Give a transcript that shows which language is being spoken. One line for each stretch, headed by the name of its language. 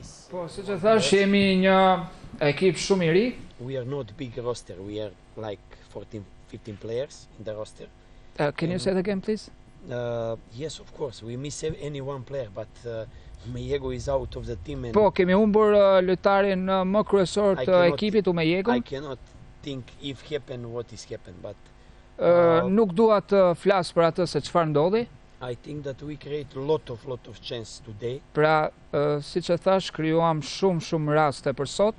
Albanian: Po, siç e thash, jemi një ekip shumë i ri.
English: We are not big roster. We are like 14-15 players in the roster. Can you say that again, please? Yes, of course. We miss any one player, but Mejego is out of the team. And
Albanian: Po, kemi humbur lojtarin më kryesor të ekipit, Mejego.
English: I cannot think if happen what is happened, but
Albanian: nuk dua të flas për atë se çfarë ndodhi.
English: I think that we create lot of chance today.
Albanian: Pra, siç e thash, krijuam shumë raste për sot.